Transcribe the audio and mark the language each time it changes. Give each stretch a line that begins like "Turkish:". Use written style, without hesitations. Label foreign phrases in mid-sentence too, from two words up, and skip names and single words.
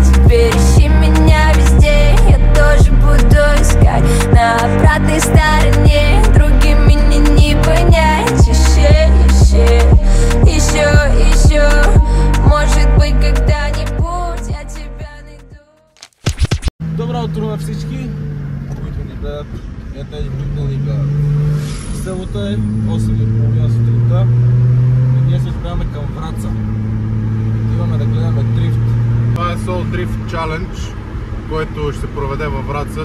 Russian: Теперь ищи меня везде, я тоже буду искать. На обратной стороне другим меня не понять. Еще, может быть когда-нибудь я тебя найду.
Bulgarian: Добро утро на всички, които ни гледат и тези, които ни гледат. Селото е 8:30 сутринта и ние се отправяме към Враца. Отиваме да гледаме дрифт. Това е Soul Drift Challenge, който ще се проведе във Враца.